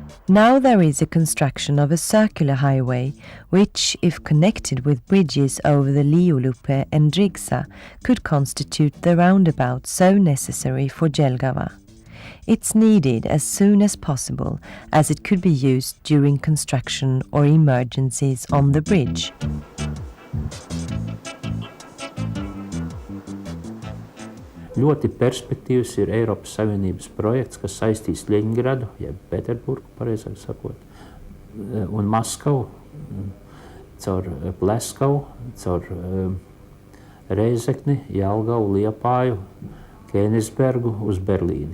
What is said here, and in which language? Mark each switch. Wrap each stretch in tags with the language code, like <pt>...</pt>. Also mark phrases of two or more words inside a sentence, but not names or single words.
<en>Now there is a construction of a circular highway, which, if connected with bridges over the Liolupe and Drigsa, could constitute the roundabout so necessary for Jelgava. It's needed as soon as possible, as it could be used during construction or emergencies on the bridge.</en> <lv>Ļoti perspektīvs ir Eiropas Savienības projekts, kas saistīs Ļeņingradu, jeb Pēterburgu, pareizāk sakot, un Maskavu, caur Pleskavu, caur Reizekni, Jelgavu, Liepāju, Kēnigsbergu uz Berlīni.</lv>